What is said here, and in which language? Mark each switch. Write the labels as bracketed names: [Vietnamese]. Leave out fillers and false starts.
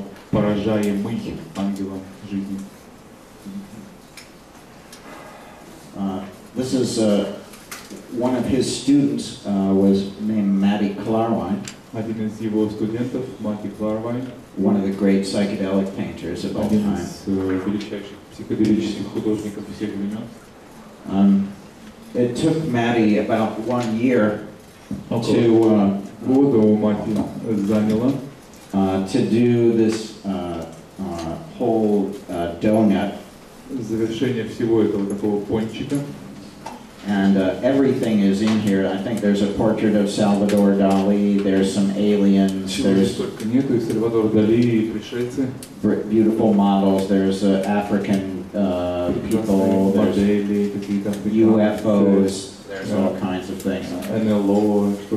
[Russian] Поражаемый ангелом жизни. [English] This is one of his students was named Matty Clarwine. [Russian] Один из его студентов, Матти Кларвайн, [English] one of the great psychedelic painters of all [Russian] один [English] time. [Russian] из величайших психоделических художников всех времен. [English] It took Matty about 1 year [Russian] года у Матти заняло [English] to do this whole donut. [Russian] Завершение всего этого такого пончика. [English] And everything is in here. I think there's a portrait of Salvador Dali, there's some aliens, there's beautiful models, there's African people, there's UFOs, there's all kinds of things.